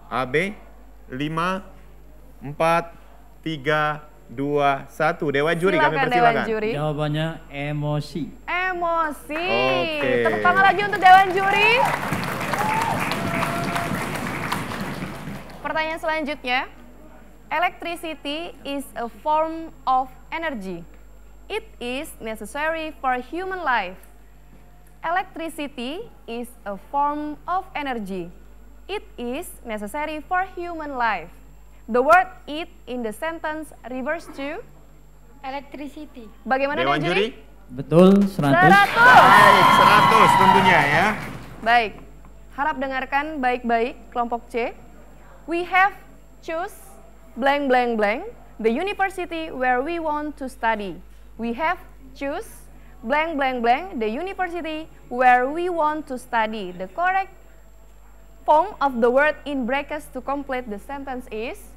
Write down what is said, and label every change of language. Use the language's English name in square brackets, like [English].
[Indonesian] A, B, 5, 4, 3, 2, 1. Dewan Juri, kami Silakan, persilakan. Dewan Juri. Jawabannya emosi. Emosi. Oke. Tepuk tangan lagi untuk Dewan Juri. Pertanyaan selanjutnya. [English] Electricity is a form of energy. It is necessary for human life. Electricity is a form of energy. It is necessary for human life. The word it in the sentence refers to Electricity. [Indonesian] bagaimana Dewan Dewan Juri? Betul, 100. 100. Baik, 100 tentunya ya. Baik, harap dengarkan baik-baik kelompok C. [English] We have choose blank blank blank the university where we want to study. We have choose blank blank blank the university where we want to study. The correct form of the word in brackets to complete the sentence is